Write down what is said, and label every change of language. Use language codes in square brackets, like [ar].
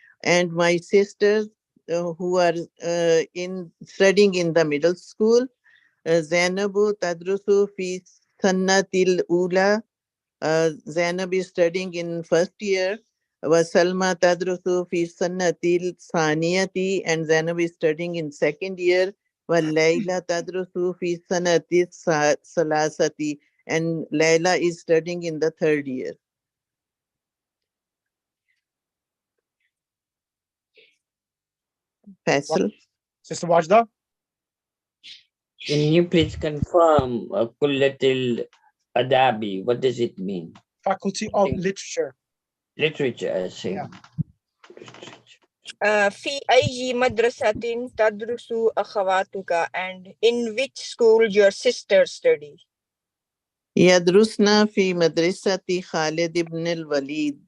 [en] And my sisters who are studying in the middle school. [ar] زينب تدرس في السنة الأولى. [en] Zainab is studying in first year. [ar] وسلمى تدرس في السنة الثانية. [en] And Zainab is studying in second year. [ar] وليلى تدرس في السنة الثالثة. [en] And Layla is studying in the third year. Faisal. Sister Wajda? Can you please confirm Kullatil Adabi? What does it mean? Faculty of Literature. Literature, I say. Yeah. [ar] في أي مدرسة تدرس أخواتك, [en] and in which school your sisters study? [ar] يدرسنا في مدرسة خالد ibn al-Walid.